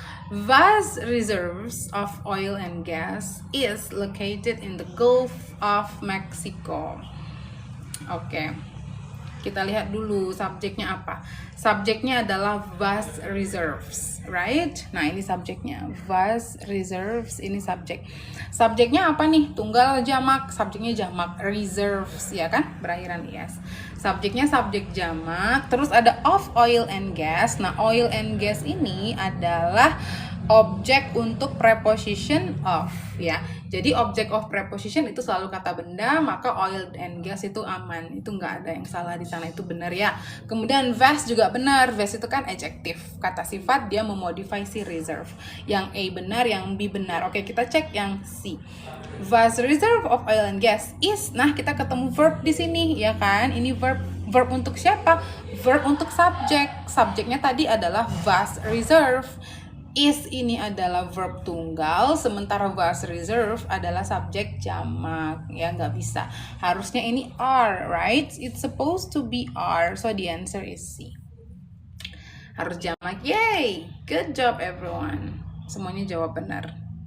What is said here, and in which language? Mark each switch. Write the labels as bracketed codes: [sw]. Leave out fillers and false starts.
[en] Vast reserves of oil and gas is located in the Gulf of Mexico. [id] Oke, kita lihat dulu subjeknya apa. Subjeknya adalah vast reserves, right? Nah, ini subjeknya. Vast reserves, ini subjek. Subjeknya apa nih? Tunggal jamak, subjeknya jamak. Reserves, ya kan? Berakhiran IS. Subjeknya subjek jamak, terus ada of oil and gas. Nah, oil and gas ini adalah objek untuk preposition of ya. Jadi object of preposition itu selalu kata benda, maka oil and gas itu aman. Itu nggak ada yang salah di sana, itu benar ya. Kemudian vast juga benar. Vast itu kan adjective, kata sifat, dia memodify si reserve. Yang A benar, yang B benar. Oke, kita cek yang C. [en] Vast reserve of oil and gas is. [id] Nah, kita ketemu verb di sini ya kan. Ini verb untuk siapa? Verb untuk subjek. Subjeknya tadi adalah vast reserve. Is ini adalah verb tunggal, sementara vast reserve adalah subjek jamak. Ya, nggak bisa. Harusnya ini are, right? [en] It's supposed to be are, so the answer is C. [id] Harus jamak. [en] Yay! Good job everyone. [id] Semuanya jawab benar.